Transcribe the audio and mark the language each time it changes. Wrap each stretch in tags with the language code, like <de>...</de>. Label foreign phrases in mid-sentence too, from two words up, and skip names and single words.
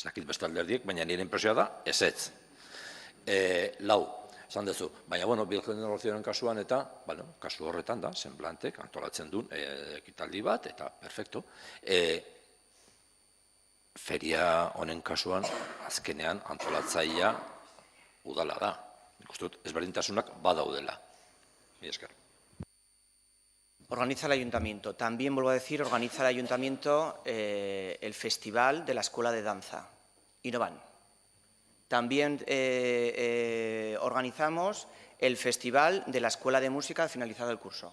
<eu>Ez dakit beste alderdiek, baina nire impresioa da, ezetz. Lau, esan duzu, baina, bueno, biogenerazioaren kasuan eta, bueno, kasu horretan da, zenplantek antolatzen duen ekitaldi bat, eta perfecto. Feria honen kasuan, azkenean antolatzailea udala da. Nik uste dut, ezberdintasunak badaudela. Mila esker.</eu> <es>Organiza el ayuntamiento. También, vuelvo a decir, organiza el ayuntamiento el festival de la escuela de danza. Y no van. También organizamos el festival de la escuela de música finalizado el curso.</es>